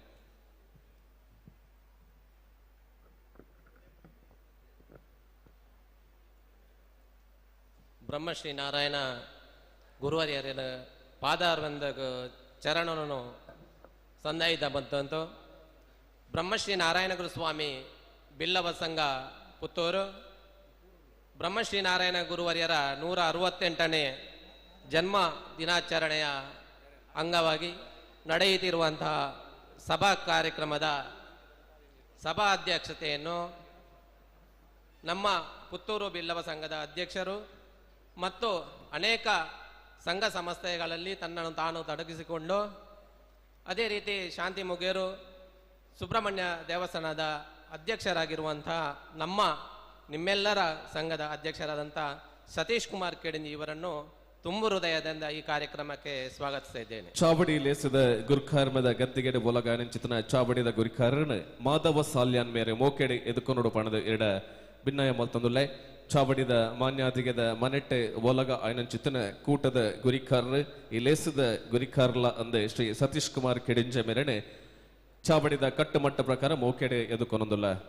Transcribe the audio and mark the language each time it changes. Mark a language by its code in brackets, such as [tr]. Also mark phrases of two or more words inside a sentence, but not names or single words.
[kn] ಬ್ರಹ್ಮಶ್ರೀ ನಾರಾಯಣ ಗುರುವರ್ಯರ ಪಾದಾರ್ವಂದ ಚರಣವನ್ನು [tcy] ಸಂದಾಯಿತ ಬಂತು [kn] ಬ್ರಹ್ಮಶ್ರೀ ನಾರಾಯಣ ಗುರುಸ್ವಾಮಿ ಬಿಲ್ಲವ ಸಂಘ ಪುತ್ತೂರು ಬ್ರಹ್ಮಶ್ರೀ ನಾರಾಯಣ ಗುರುವರ್ಯರ 168ನೇ ಜನ್ಮ ದಿನಾಚರಣೆಯ ಅಂಗವಾಗಿ ನಡೆಯುತ್ತಿರುವಂತಹ ಸಭಾ ಕಾರ್ಯಕ್ರಮದ ಸಭಾ ಅಧ್ಯಕ್ಷತೆಯನ್ನು ನಮ್ಮ ಪುತ್ತೂರು ಬಿಲ್ಲವ ಸಂಘದ ಅಧ್ಯಕ್ಷರು ಮತ್ತು ಅನೇಕ ಸಂಘ ಸಂಸ್ಥೆಗಳಲ್ಲಿ ತನ್ನನ್ನು ತಾನು ತೊಡಗಿಸಿಕೊಂಡು ಅದೇ ರೀತಿ ಶಾಂತಿ ಮುಗೇರು ಸುಬ್ರಹ್ಮಣ್ಯ ದೇವಸ್ಥಾನದ ಅಧ್ಯಕ್ಷರಾಗಿರುವಂಥ ನಿಮ್ಮೆಲ್ಲರ ಸಂಘದ ಅಧ್ಯಕ್ಷರಾದಂಥ ಸತೀಶ್ ಕುಮಾರ್ ಕೆಡಿಂಜಿ ಇವರನ್ನು ತುಂಬು ಹೃದಯದಿಂದ ಈ ಕಾರ್ಯಕ್ರಮಕ್ಕೆ ಸ್ವಾಗತಿಸ್ತಾ ಇದ್ದೇನೆ. [tcy] ಚಾವಡಿ ಲೇಸದ ಗುರ್ಖಾರ್ಮದ ಗದ್ದಿಗೆಡೆ ಬೊಲಗಾನಿಂಚಿತನ ಚಾವಡಿದ ಗುರಿಕಾರನ್ ಮಾಧವ ಸಾಲ್ಯಾನ್ ಮೇರೆ ಮೋಕೆಡೆ ಎದುಕೊನೋಡು ಪಣದ ಎರಡ ಭಿನ್ನಯ ಮಲ್ತೊಂದುಲ್ಲೆ ಚಾವಡಿದ ಮಾನ್ಯಾದಿಗೆದ ಮನೆಟ್ಟೆ ಒಲಗ ಆಯ್ನಂಚಿತ್ತನ ಕೂಟದ ಗುರಿಕಾರರು ಈ ಲೇಸದ ಗುರಿಕಾರ್ಲ ಅಂದೆ ಶ್ರೀ ಸತೀಶ್ ಕುಮಾರ್ ಕೆಡಿಂಜ ಮೇರೆನೆ ಚಾವಡಿದ ಕಟ್ಟುಮಟ್ಟ ಪ್ರಕಾರ ಮೋಕೆಡೆ ಎದುಕೊನೊಂದುಲ್ಲ